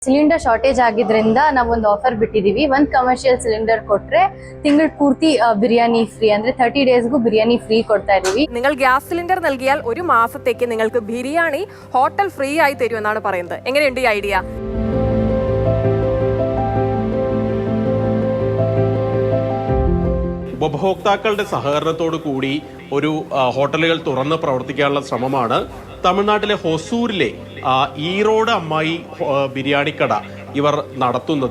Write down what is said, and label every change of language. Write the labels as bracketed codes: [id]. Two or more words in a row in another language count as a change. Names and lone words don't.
[en] cylinder shortage [kn] ಆಗಿದ್ರಿಂದ ನಾವೊಂದು ಆಫರ್ ಬಿಟ್ಟಿದೀವಿ. ಒಂದು [en] commercial cylinder [kn] ಕೊಟ್ರೆ ತಿಂಗಳ ಪೂರ್ತಿ ಬಿರಿಯಾನಿ ಫ್ರೀ, ಅಂದ್ರೆ 30 ಡೇಸ್ಗೂ ಬಿರಿಯಾನಿ [ml] ഫ്രീ കൊടുത്താ [kn] ಇದೀವಿ. [ml] നിങ്ങൾ [en] gas cylinder [ml] നൽകിയാൽ ഒരു മാസത്തേക്ക് നിങ്ങൾക്ക് ബിരിയാണി [en] hotel free [ml] ആയി തരുമെന്നാണ് പറയുന്നത്. എങ്ങനെയുണ്ട് ഈ ഐഡിയ? ഉപഭോക്താക്കളുടെ സഹകരണത്തോടു കൂടി ഒരു ഹോട്ടലുകൾ തുറന്ന് പ്രവർത്തിക്കാനുള്ള ശ്രമമാണ് തമിഴ്നാട്ടിലെ ഹൊസൂരിലെ ഈറോഡ് അമ്മായി ബിരിയാണി കട ഇവർ നടത്തുന്നത്.